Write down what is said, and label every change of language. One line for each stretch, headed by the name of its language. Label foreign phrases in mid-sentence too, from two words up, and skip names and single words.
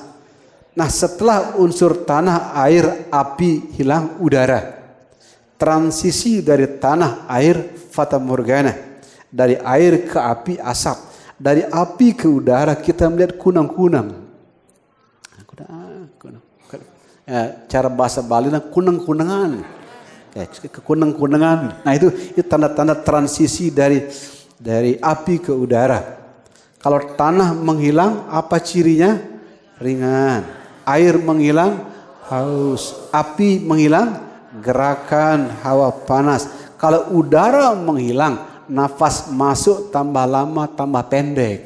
Indonesian: Nah, setelah unsur tanah, air, api hilang, udara. Transisi dari tanah, air, fata morgana. Dari air ke api, asap. Dari api ke udara kita melihat kunang-kunang. Ya, cara bahasa Bali kunang-kunangan. Ya, kunang-kunangan. Nah itu tanda-tanda transisi dari api ke udara. Kalau tanah menghilang, apa cirinya? Ringan. Air menghilang, haus. Api menghilang, gerakan hawa panas. Kalau udara menghilang, nafas masuk tambah lama, tambah pendek.